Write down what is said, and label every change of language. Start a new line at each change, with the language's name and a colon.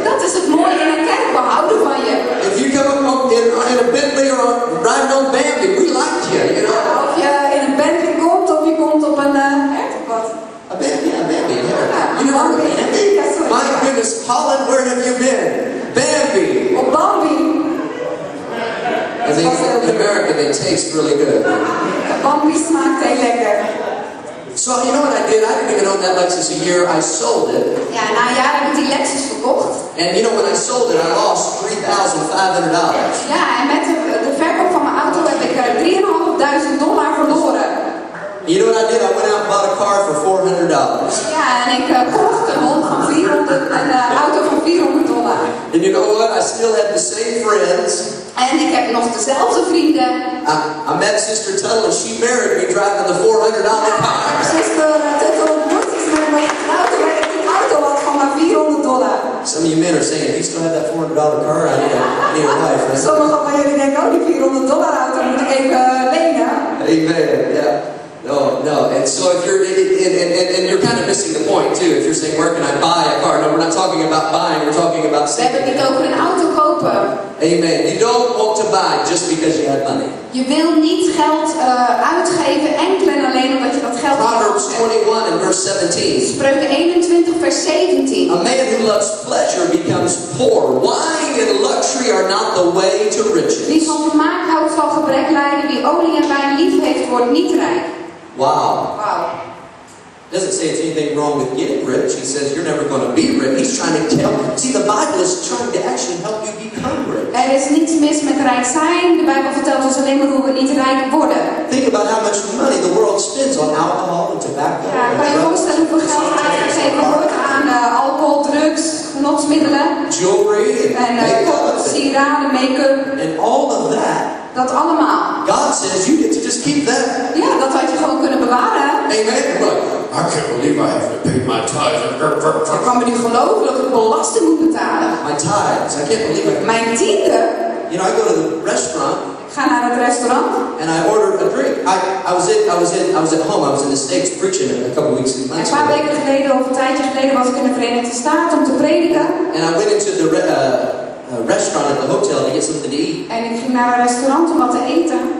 Dutch: Dat is het mooie in een kerk, we houden van je.
English: If you come up in a Bentley or riding on Bambi, we like you, you know.
Dutch: Ja, of je in een Bentley komt, of je komt op een wat?
English: A Bambi, yeah, Bambi. Yeah. You know what Bambi?
Dutch: Ja, sorry.
English: My goodness, Holland, where have you been? Bambi.
Dutch: Op Bambi.
English: I think in America they taste really good.
Dutch: Bambi smaakt heel lekker.
English: So you know what I did? I didn't even own that Lexus a year. I sold it.
Dutch: Ja, na een jaar heb ik die Lexus verkocht.
English: And you know when I sold it, I lost $3,500.
Dutch: Ja, en met de verkoop van mijn auto heb ik $3.500 verloren.
English: You know what I did? I went out and bought a car for $400.
Dutch: Ja, en ik kocht een auto van $400.
English: And you know what? I still have the same friends.
Dutch: En ik heb nog dezelfde vrienden.
English: I met Sister Tuttle and she married me driving the $400 car.
Dutch: Zuster Tuttle ontmoet is met me getrouwd terwijl ik een auto had van maar $400.
English: Some of you men are saying, if you still have that $400 car, I need a wife. Right?
Dutch: Sommigen van jullie denken, oh die $400 auto moet ik even lenen.
English: Amen. Yeah. No. And so if you're, and you're kind of missing the point too. If you're saying, where can I buy a car? No, we're not talking about buying. We're talking about saving.
Dutch: We hebben het niet over een auto kopen.
English: Amen. You don't want to buy just because you have money.
Dutch: Je wil niet geld uitgeven enkel en alleen omdat je dat geld hebt.
English: Proverbs 21 and verse 17.
Dutch: Spreuken 21 vers 17.
English: A man who loves pleasure becomes poor. Wine and luxury are not the way to riches.
Dutch: Wie van vermaak houdt zal gebrek lijden. Wie olie en wijn lief heeft, wordt niet rijk.
English: Wow. Doesn't say it's anything wrong with getting rich. He says you're never going to be rich. He's trying to tell. See, the Bible is trying to actually help you become rich.
Dutch: Er is niets mis met rijk zijn. De Bijbel vertelt ons alleen maar hoe we niet rijk worden.
English: Think about how much money the world spends on alcohol and tobacco.
Dutch: Ja, kan je voorstellen hoeveel geld uitgegeven wordt aan alcohol, drugs, genotsmiddelen,
English: jewelry, and makeup,
Dutch: sieraden, make-up,
English: and all of that.
Dutch: Dat allemaal.
English: God says you get to just keep that.
Dutch: Ja, dat had je gewoon kunnen bewaren.
English: Amen. I can't believe I have to pay my tithes.
Dutch: Ik kan me niet geloven dat ik belasting moet betalen.
English: My tithes. I can't believe it.
Dutch: Mijn tiende.
English: You know, I go to the restaurant.
Dutch: Ik ga naar het restaurant.
English: And I ordered a drink. I was at home. I was in the States preaching a couple weeks ago.
Dutch: Een paar weken geleden, of een tijdje geleden, was ik in de Verenigde Staten om te prediken.
English: And I went into the restaurant at the hotel to get something to eat.
Dutch: En ik ging naar een restaurant om wat te eten.